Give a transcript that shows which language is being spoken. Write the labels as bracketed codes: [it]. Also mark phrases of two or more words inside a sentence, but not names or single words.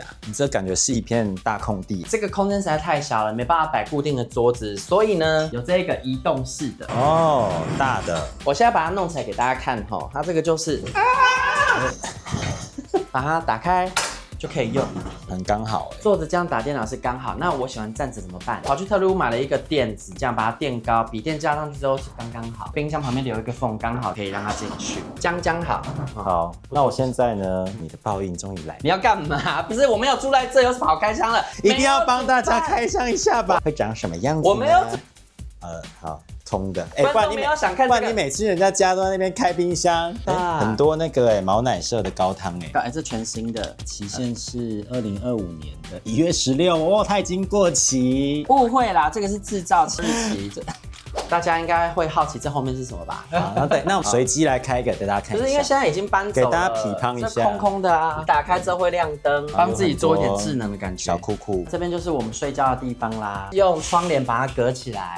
[zh] 你這感覺是一片大空地。這個空間實在太小了，沒辦法擺固定的桌子，所以呢，有這個移動式的哦，大的。我現在把它弄起來給大家看哈，它這個就是把它打開就可以用，很剛好。坐着這樣打電腦是剛好。那我喜歡站着怎麼辦？跑去特魯買了一個墊子，這樣把它墊高，筆電加上去之後是剛剛好。冰箱旁邊留一個縫，剛好可以讓它進去，將好。好，那我現在呢？你的報應終於來了。你要幹嘛？不是，我沒有住在這，有什麼好開箱的？一定要幫大家開箱一下吧。會長什麼樣子？我沒有。好。通的，不然你要想看、這個，不然你每次人家家都在那邊開冰箱，很多那個毛奶社的高湯這全新的，期限是2025年的1月16哦，它已經過期。誤會啦，這個是製造日期。大家應該會好奇這後面是什麼吧？好，那我們隨機來開一個給大家看一下。就是因為現在已經搬走了，給大家批判一下，這空空的啊，打開之後會亮燈，幫自己做一點智能的感覺。小酷酷，這邊就是我們睡覺的地方啦，用窗簾把它隔起來。